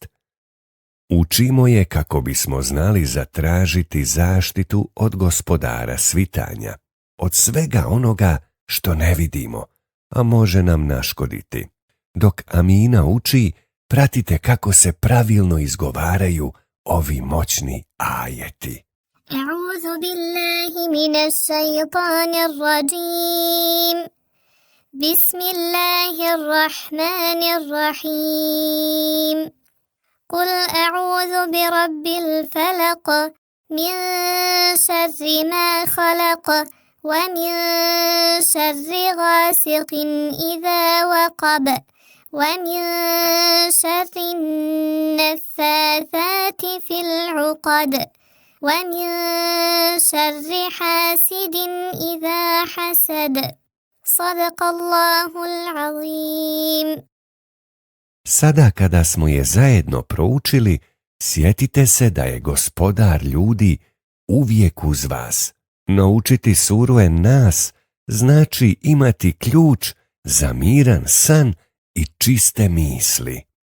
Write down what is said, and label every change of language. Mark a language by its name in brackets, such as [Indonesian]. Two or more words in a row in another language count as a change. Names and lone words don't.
[Bosnian] Učimo je kako bismo znali zatražiti zaštitu od gospodara svitanja, od svega onoga što ne vidimo, a može nam naškoditi. Dok Amina uči, pratite kako se pravilno izgovaraju ovi moćni ajeti. [Arabic] أعوذ بالله من الشيطان الرجيم. [Bosnian] Bismillahirrahmanirrahim. [Arabic] قل أعوذ برب الفلق من شر ما خلق ومن شر غاسق إذا وقب, ومن شر النفاثات في العقد ومن شر حاسد إذا حسد صدق الله العظيم. [Bosnian] Sada kada smo je zajedno proučili, sjetite se da je gospodar ljudi uvijek uz vas. Naučiti suru En-Nas znači imati ključ za miran san i čiste misli.